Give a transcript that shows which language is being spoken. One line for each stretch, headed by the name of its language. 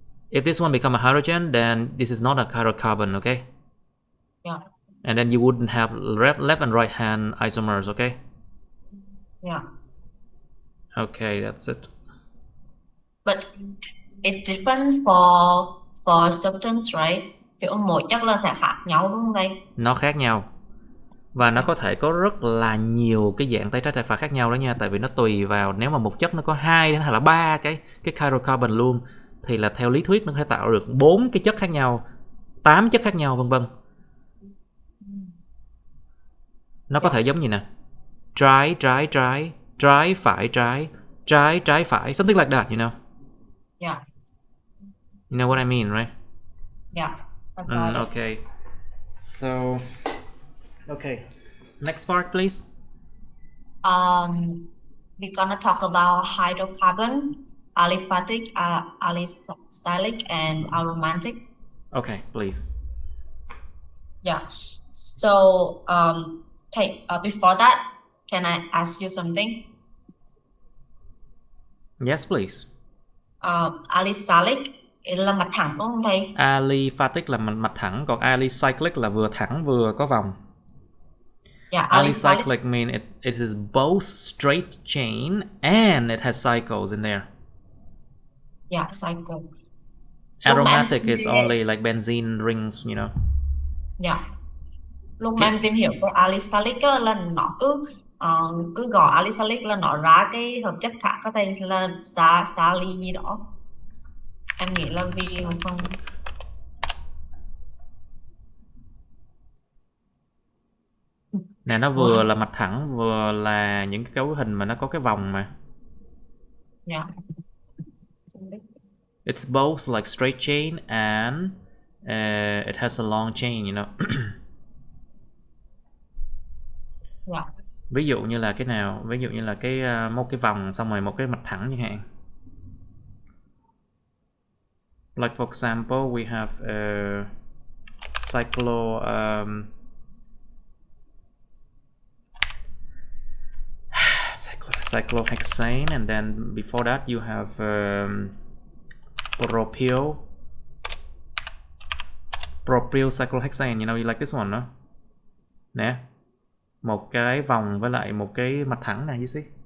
English: If this one become a hydrogen, then this is not a chiral carbon, okay? Yeah. And then you wouldn't have left and right hand isomers, okay? Yeah. Okay, that's it. But it's different for substance, right?
Vietnamese: Kiểu mỗi chất là sẽ khác nhau đúng không đây? Nó khác nhau. Và nó có thể có rất là nhiều cái dạng tay trái tay phải khác nhau đó nha, tại vì nó tùy vào, nếu mà một chất nó có 2 đến hay là 3 cái chiral carbon luôn thì là theo lý thuyết nó sẽ tạo được 4 cái chất khác nhau, 8 chất khác nhau vân vân. Nó có thể giống như nè, trái phải,
English: something like that, you know. Yeah. You know what I mean, right? Yeah. Okay. So, okay. Next part, please. We're gonna talk about hydrocarbon, aliphatic, alicylic, and aromatic. Okay, please. Yeah. So, before that, can I ask you something? Yes, please.
Vietnamese: Alicylic là mặt thẳng đúng không thầy? Aliphatic là mặt thẳng, còn alicyclic là vừa thẳng vừa có vòng.
English: Yeah, alicyclic means it is both straight chain and it has cycles in there. Yeah, cycle. Aromatic is only like benzene rings, you know. Yeah.
Vietnamese: Lúc mà em tìm hiểu về alicylic là nó cứ gọi alicylic là nó ra cái hợp chất khác có thể là sali gì đó. Em nghĩ là vì không. Nè, nó vừa là mặt thẳng vừa là những cái cấu hình mà nó có cái vòng mà.
English: Yeah. It's both like straight chain and it has a long chain, you know. Yeah.
Vietnamese: Ví dụ như là cái nào? Ví dụ như là cái một cái vòng xong rồi một cái mặt thẳng chẳng hạn.
English: Like for example, we have cyclohexane, and then before that you have propyl cyclohexane. You know, you like this one, no?
Vietnamese: Nè, một cái vòng với lại một cái mặt thẳng này,
English: you see?